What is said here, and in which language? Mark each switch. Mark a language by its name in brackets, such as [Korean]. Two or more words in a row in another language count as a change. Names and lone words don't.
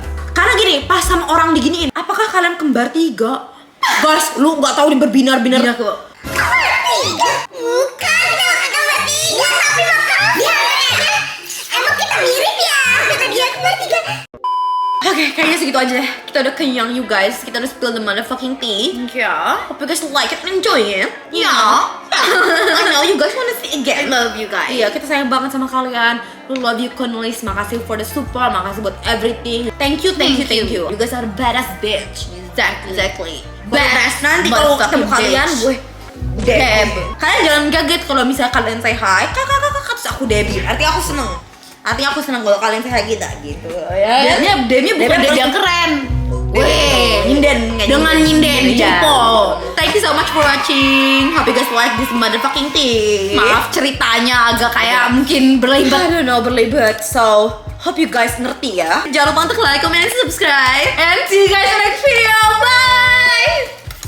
[Indonesian] Karena gini, pas sama orang diginiin, apakah kalian kembar tiga? Guys, lu gak tahu nih berbinar-binar. Bukan, kita kembar tiga, tapi makanya emang kita mirip ya. Oke, kayaknya segitu aja. Kita udah kenyang [English] you guys. [Indonesian] Kita udah [English] spill the motherfucking tea. [Indonesian] Ya. [English] Hope you guys like it and enjoy it. [Indonesian] Ya. [English] I know you guys wanna see again. Love you guys. [Indonesian] Iya, kita sayang banget sama kalian. [English] We love you, Cornelis. Makasih for the support. [Indonesian] Makasih buat everything. [English] Thank you. You guys are badass bitch. Exactly. Badass. [Indonesian] Nanti kalau ketemu kalian, gue Deb. Kalian jangan kaget kalau misalnya kalian [English] say hi. [Indonesian] Kakak, terus aku Debbie. Artinya aku seneng kalau kalian [English] say hi [Indonesian] kita gitu. Ya. Debnya bukan Deb yang keren. Weh, nyinden Dengan nyinden, ya. jempol. [English] Thank you so much for watching. Hope you guys like this motherfucking thing. [Indonesian] Maaf ceritanya agak kayak mungkin [English] I [Indonesian] berlibat. [English] don't know, berlibat. So, hope you guys [Indonesian] ngerti ya. Jangan lupa untuk [English] like, comment, and subscribe. And see you guys in the next video. Bye.